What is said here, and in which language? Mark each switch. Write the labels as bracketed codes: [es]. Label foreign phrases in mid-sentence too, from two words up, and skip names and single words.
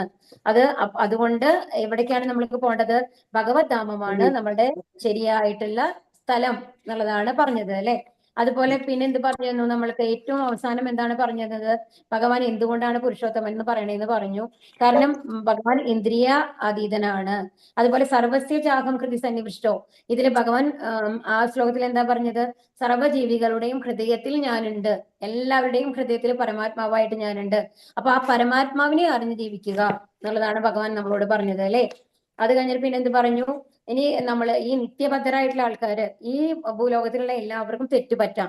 [ml] അതുകൊണ്ട് എവിടേക്കാണ് നമ്മൾക്ക് പോകേണ്ടത്? ഭഗവത് ധാമമാണ് നമ്മളുടെ ശരിയായിട്ടുള്ള സ്ഥലം എന്നുള്ളതാണ് പറഞ്ഞത് അല്ലെ? അതുപോലെ പിന്നെ എന്ത് പറഞ്ഞു? നമ്മൾക്ക് ഏറ്റവും അവസാനം എന്താണ് പറഞ്ഞത്? ഭഗവാൻ എന്തുകൊണ്ടാണ് പുരുഷോത്തമൻ എന്ന് പറയണേന്ന് പറഞ്ഞു. കാരണം ഭഗവാൻ ഇന്ദ്രിയ അതീതനാണ്. അതുപോലെ [sa] സർവസ്യ ചാഹം ഹൃദി സന്നിവിഷ്ടോ, [ml] ഇതില് ഭഗവാൻ ആ ശ്ലോകത്തിൽ എന്താ പറഞ്ഞത്? സർവ്വജീവികളുടെയും ഹൃദയത്തിൽ ഞാനുണ്ട്, എല്ലാവരുടെയും ഹൃദയത്തിൽ പരമാത്മാവായിട്ട് ഞാനുണ്ട്. അപ്പൊ ആ പരമാത്മാവിനെ അറിഞ്ഞ് ജീവിക്കുക എന്നുള്ളതാണ് ഭഗവാൻ നമ്മളോട് പറഞ്ഞത് അല്ലെ? അത് കഴിഞ്ഞിട്ട് പിന്നെ എന്ത് പറഞ്ഞു? ഇനി നമ്മൾ ഈ നിത്യബദ്ധരായിട്ടുള്ള ആൾക്കാര്, ഈ ഭൂലോകത്തിലുള്ള എല്ലാവർക്കും തെറ്റ് പറ്റാം.